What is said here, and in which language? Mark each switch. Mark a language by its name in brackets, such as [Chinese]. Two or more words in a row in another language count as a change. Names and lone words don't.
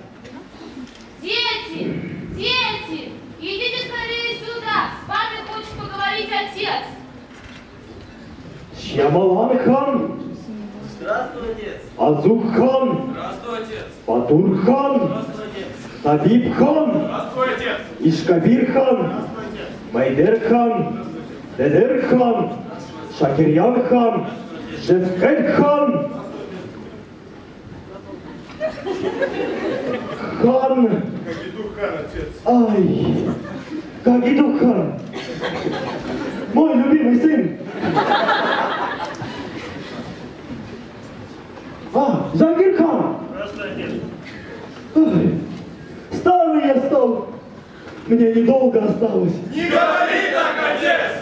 [Russian] Дети! Дети! Идите скорее сюда! С вами хочет поговорить отец! Шьямалан Хан, Здравствуй, отец. Азук Хан, Здравствуй, отец. Батур Хан, Здравствуй, отец. Табиб Хан, Здравствуй, отец. Ишкабир Хан, Здравствуй, отец. Майдер Хан, Дедер Хан, Шакирьян Хан, Шефкет Хан, Хан. Кагидухан, отец. Ай, Кагиду Хан, мой любимый сын. Загир Хан. Здравствуй, отец. Ай, старый я стал. Мне недолго осталось. Не говори так, отец!